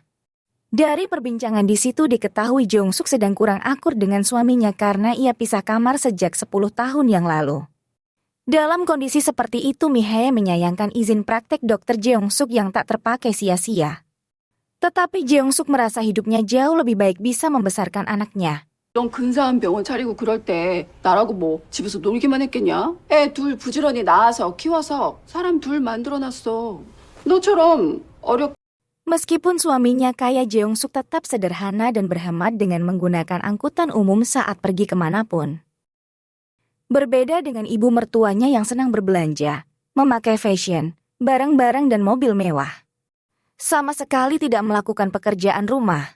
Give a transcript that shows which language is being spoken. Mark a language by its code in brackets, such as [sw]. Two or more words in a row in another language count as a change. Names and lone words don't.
[id] Dari perbincangan di situ diketahui Jeong-suk sedang kurang akur dengan suaminya karena ia pisah kamar sejak 10 tahun yang lalu. Dalam kondisi seperti itu Mi-hae menyayangkan izin praktek dokter Jeong-suk yang tak terpakai sia-sia. Tetapi Jeong-suk merasa hidupnya jauh lebih baik bisa membesarkan anaknya. [ko] 이런 근사한 병원 차리고 그럴 때 나라고 뭐 집에서 놀기만 했겠냐? 애 둘 부지런히 낳아서 키워서 사람 둘 만들어놨어. 너처럼 [id] Meskipun suaminya kaya, Jeong-suk tetap sederhana dan berhemat dengan menggunakan angkutan umum saat pergi kemanapun. Berbeda dengan ibu mertuanya yang senang berbelanja, memakai fashion, barang-barang dan mobil mewah. Sama sekali tidak melakukan pekerjaan rumah.